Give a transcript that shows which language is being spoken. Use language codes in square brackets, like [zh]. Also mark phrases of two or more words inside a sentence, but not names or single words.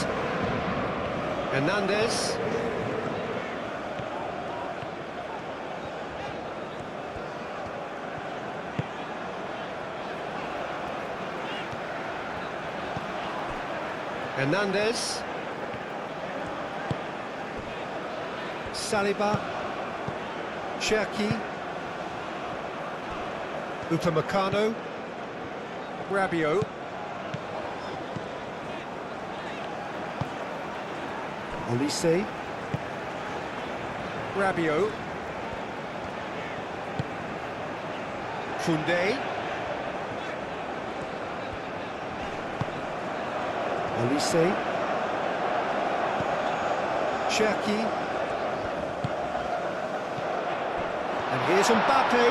[en] Hernandez. Hernandez. Saliba. Cherki. Upamecano. Rabiot. Olise. Rabiot. Koundé. Olise. Cherki. And here's Mbappe.